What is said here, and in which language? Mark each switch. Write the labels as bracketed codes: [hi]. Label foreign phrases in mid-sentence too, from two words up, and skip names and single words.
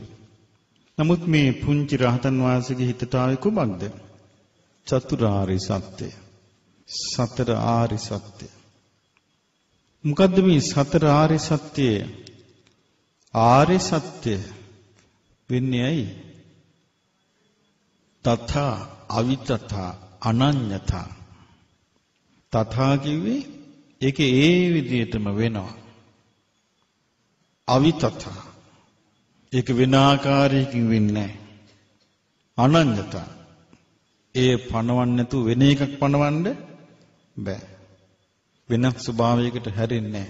[si] නමුත් මේ පුංචි රහතන් වහන්සේගේ හිතට ආවේ කුමක්ද? චතුරාර්ය සත්‍ය. සතර ආර්ය සත්‍ය. මොකද්ද මේ සතර ආර්ය සත්‍යය? ආර්ය සත්‍ය වෙන්නේ ඇයි? [pi] තථා අවිතථා අනඤ්ඤතා. [si] තථා කිව්වේ ඒකේ ඒ විදිහටම වෙනවා. අවිතථා ඒක වෙන ආකාරයකින් වෙන්නේ නැහැ. අනඤ්ඤතා ඒ පණවන්න නැතුව වෙන එකක් පණවන්න බෑ. වෙනත් ස්වභාවයකට හැරෙන්නේ නැහැ.